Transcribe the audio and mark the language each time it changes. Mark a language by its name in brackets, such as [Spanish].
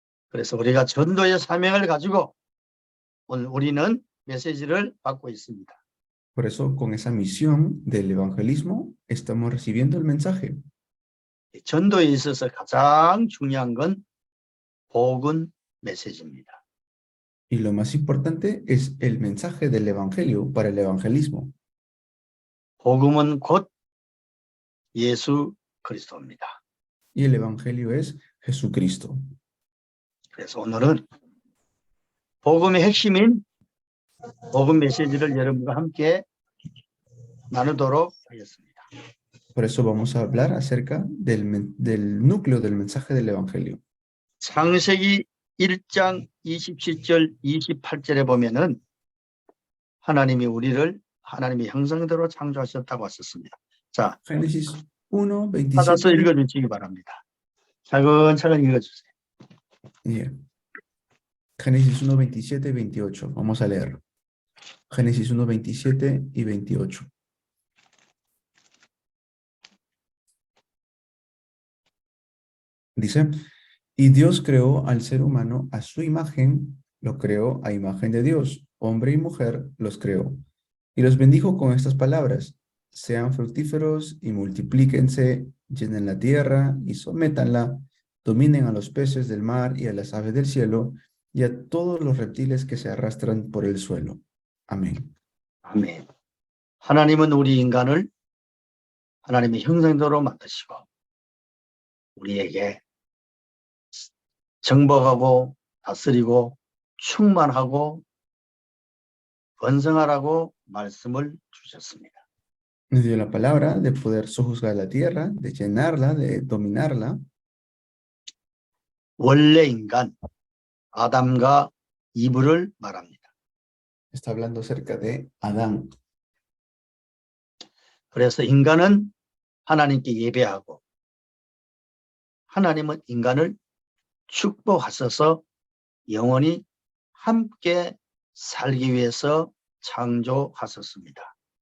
[Korean] 그래서 우리가 전도의 사명을 가지고 오늘 우리는 메시지를 받고 있습니다. [Spanish] Por eso, con esa misión del evangelismo, estamos recibiendo el mensaje. [Korean] 전도에 있어서 가장 중요한 건 복음 메시지입니다. [Spanish] Y lo más importante es el mensaje del evangelio para el evangelismo. [Korean] 복음은 곧 예수 그리스도입니다. [Spanish] Y el evangelio es Jesucristo. [Korean] 그래서 오늘은 복음의 핵심인 복음 메시지를 여러분과 함께 나누도록 하겠습니다. [Spanish] Por eso vamos a hablar acerca del núcleo del mensaje del evangelio. [Korean] 창세기 1장 27절 28절에 보면은 하나님이 우리를 하나님의 형상대로 창조하셨다고 하셨습니다. 자, [Spanish] Génesis 1, [Korean] 받아서 [Spanish] 27. [Korean] 읽어주시기 바랍니다. 차근차근 읽어주세요. [English] Yeah. [Spanish] Génesis 1, 27 y 28. Vamos a leer. Génesis 1, 27 y 28. Dice, y Dios creó al ser humano a su imagen, lo creó a imagen de Dios, hombre y mujer los creó. Y los bendijo con estas palabras, sean fructíferos y multiplíquense, llenen la tierra y sométanla, dominen a los peces del mar y a las aves del cielo y a todos los reptiles que se arrastran por el suelo. Amén. [Korean] 아멘. 하나님은 우리 인간을 하나님의 형상대로 만드시고 우리에게 정복하고 다스리고 충만하고 번성하라고 말씀을 주셨습니다. [Spanish] Nos dio la palabra de poder sojuzgar la tierra, de llenarla, de dominarla. [Korean] 원래 인간 아담과 이브를 말합니다. [Spanish] Está hablando acerca de Adán. [Korean] 그래서 인간은 하나님께 예배하고 하나님은 인간을 축복하셔서 영원히 함께 살기 위해서 창조하셨습니다.